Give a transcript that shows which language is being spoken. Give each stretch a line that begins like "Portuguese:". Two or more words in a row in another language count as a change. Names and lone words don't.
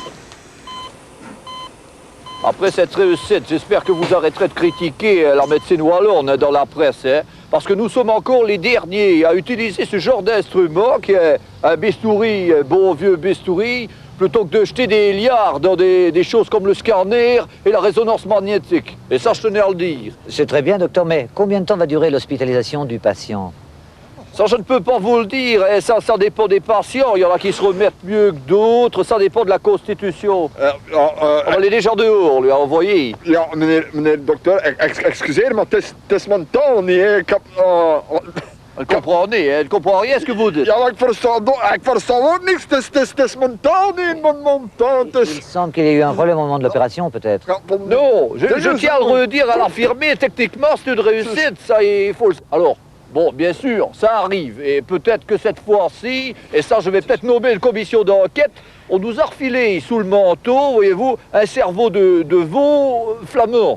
French: Après cette réussite, j'espère que vous arrêterez de critiquer la médecine wallonne dans la presse, hein, parce que nous sommes encore les derniers à utiliser ce genre d'instrument qui est un bistouri, un bon vieux bistouri, plutôt que de jeter des liards dans des choses comme le scanner et la résonance magnétique. Et ça, je tenais à le dire. C'est très bien, docteur, mais combien de temps va durer l'hospitalisation du patient? Ça, je ne peux pas vous le dire, et ça dépend des patients. Il y en a qui se remettent mieux que d'autres, ça dépend de la constitution. On est déjà dehors, lui, vous voyez.
Dutch: Ja, meneer de dokter, excuseer, maar het is mijn taal niet.
French: Elle comprend niet, elle comprend rien ce que vous dites.
Dutch: Ja, maar ik versta ook niks. Het is mijn taal niet, mijn taal.
French: Il semble qu'il y ait eu un problème au moment de l'opération, peut-être. Non, je tiens à le redire, à l'affirmer, techniquement, c'est une réussite, ça, il faut le... Alors, bon, bien sûr, ça arrive, et peut-être que cette fois-ci, et ça, je vais peut-être nommer une commission d'enquête, on nous a refilé sous le manteau, voyez-vous, un cerveau de veau flamand.